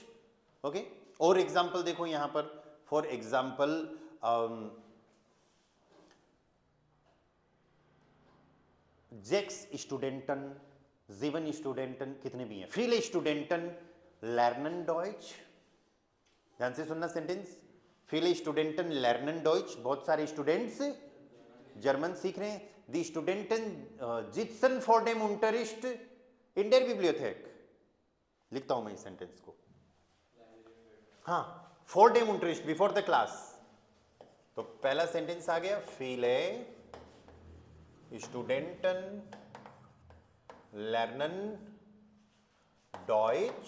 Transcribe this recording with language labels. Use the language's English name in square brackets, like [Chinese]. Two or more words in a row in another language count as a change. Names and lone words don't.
[Hindi] ओके, और एग्जाम्पल देखो यहां पर। [English] for example, [German] sechs Studenten, sieben Studenten, [Hindi] कितने भी हैं। [German] Viele Studenten lernen Deutsch. [Hindi] ध्यान से सुनना सेंटेंस। [German] Viele Studenten lernen Deutsch, [Hindi] बहुत सारे स्टूडेंट्स जर्मन सीख रहे हैं। [German] Die Studenten sitzen vor dem unterricht in der Bibliothek। [Hindi] लिखता हूं मैं इस सेंटेंस को, हाँ, [German] vor dem Unterricht [English] before the class. [Hindi] तो पहला सेंटेंस आ गया, [German] Viele Studenten lernen Deutsch.